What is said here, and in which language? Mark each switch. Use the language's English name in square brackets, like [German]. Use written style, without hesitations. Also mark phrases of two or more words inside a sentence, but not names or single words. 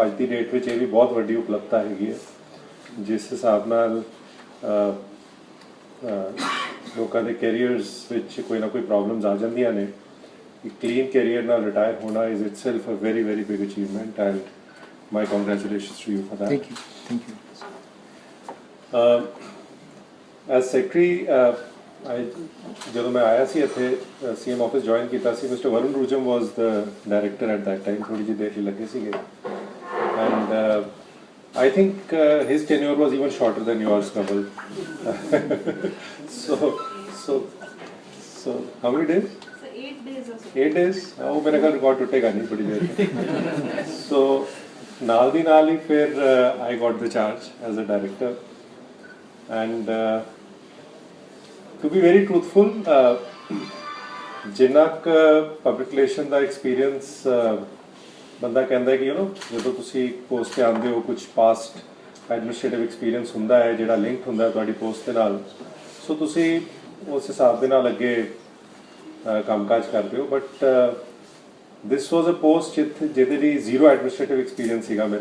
[Punjabi] ਅੱਜ ਦੀ ਡੇਟ ਵਿੱਚ ਇਹ ਵੀ ਬਹੁਤ ਵੱਡੀ ਉਪਲਬਧਤਾ ਹੈਗੀ ਹੈ। ਜਿਸ ਹਿਸਾਬ ਨਾਲ ਲੋਕਾਂ ਦੇ ਕੈਰੀਅਰਸ ਵਿੱਚ ਕੋਈ ਨਾ ਕੋਈ ਪ੍ਰੋਬਲਮਸ ਆ ਜਾਂਦੀਆਂ ਨੇ, ਇੱਕ [English] clean career [Punjabi] ਨਾਲ ਰਿਟਾਇਰ ਹੋਣਾ [English] is itself a very very big achievement and my congratulations to you for that. thank you. as secretary [Punjabi] ਜਦੋਂ ਮੈਂ ਆਇਆ ਸੀ ਇੱਥੇ [English] CM office [Punjabi] ਜੁਆਇਨ ਕੀਤਾ ਸੀ, [English] Mister Varun Rujam was the director at that time. [Punjabi] ਥੋੜੀ ਜਿਹੀ ਦੇਰ ਹੀ ਲੱਗੇ ਸੀਗੇ [English] and I think his tenure was even shorter than yours, Kamal. So how many days? So 8 days or so. 8 days? [Hindi] Oh, मेरे ख्याल रिकॉर्ड टूटेगा नहीं बड़ी देर। [Punjabi] So ਨਾਲ ਦੀ ਨਾਲ ਹੀ ਫਿਰ [English] I got the charge as a director, and to be very truthful, [Punjabi] ਜਿੰਨਾ ਕ [English] public relation [Punjabi] ਦਾ experience ਬੰਦਾ ਕਹਿੰਦਾ ਕਿ ਜਦੋਂ ਤੁਸੀਂ ਪੋਸਟ ਤੇ ਆਉਂਦੇ ਹੋ ਕੁਝ [English] past administrative experience [Punjabi] ਹੁੰਦਾ ਹੈ ਜਿਹੜਾ ਲਿੰਕਡ ਹੁੰਦਾ ਤੁਹਾਡੀ ਪੋਸਟ ਦੇ ਨਾਲ, ਸੋ ਤੁਸੀਂ ਉਸ ਹਿਸਾਬ ਦੇ ਨਾਲ ਅੱਗੇ ਕੰਮਕਾਜ ਕਰਦੇ ਹੋ। [English] but this was a post [Punjabi] ਜਿਹਦੇ ਲਈ [English] zero administrative experience [Punjabi] ਸੀਗਾ ਮੇਰਾ।